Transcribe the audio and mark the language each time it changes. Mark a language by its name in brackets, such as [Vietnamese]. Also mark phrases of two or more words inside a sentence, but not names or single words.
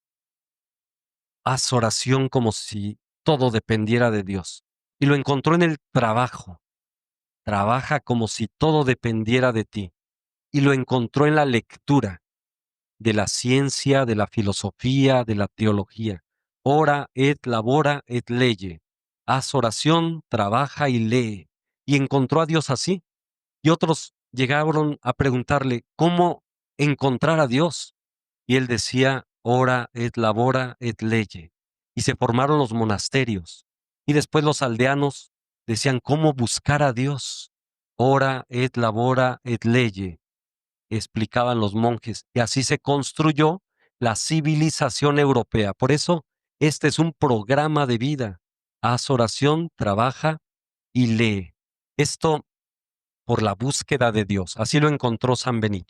[Spanish] Haz oración como si todo dependiera de Dios. Y lo encontró en el trabajo. Trabaja como si todo dependiera de ti. Y lo encontró en la lectura de la ciencia, de la filosofía, de la teología. [Latin] Ora et labora et leye. [Spanish] Haz oración, trabaja y lee. Y encontró a Dios así. Y otros llegaron a preguntarle cómo encontrar a Dios. Y él decía, [Latin] ora et labora et leye. [Spanish] Y se formaron los monasterios. Y después los aldeanos decían, ¿cómo buscar a Dios? [Latin] Ora et labora et leye, [Spanish] explicaban los monjes, y así se construyó la civilización europea. Por eso, este es un programa de vida. Haz oración, trabaja y lee. Esto por la búsqueda de Dios. Así lo encontró San Benito.